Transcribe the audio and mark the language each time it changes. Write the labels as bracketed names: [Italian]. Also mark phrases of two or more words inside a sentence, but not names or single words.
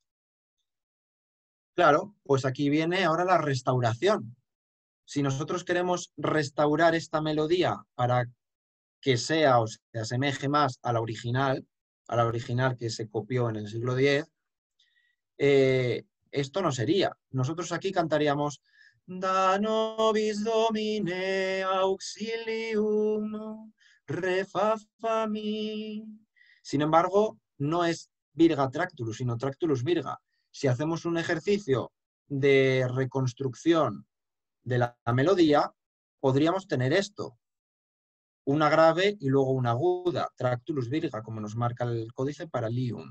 [Spanish] Claro, pues aquí viene ahora la restauración. Si nosotros queremos restaurar esta melodía para que sea o se asemeje más a la original que se copió en el siglo X, esto no sería. Nosotros aquí cantaríamos [Latin] Da nobis domine auxilium [Spanish] re fa fa mi. Sin embargo, no es virga tractulus, sino tractulus virga. Si hacemos un ejercicio de reconstrucción de la melodía, podríamos tener esto. Una grave y luego una aguda, tractulus virga, como nos marca el códice para lium.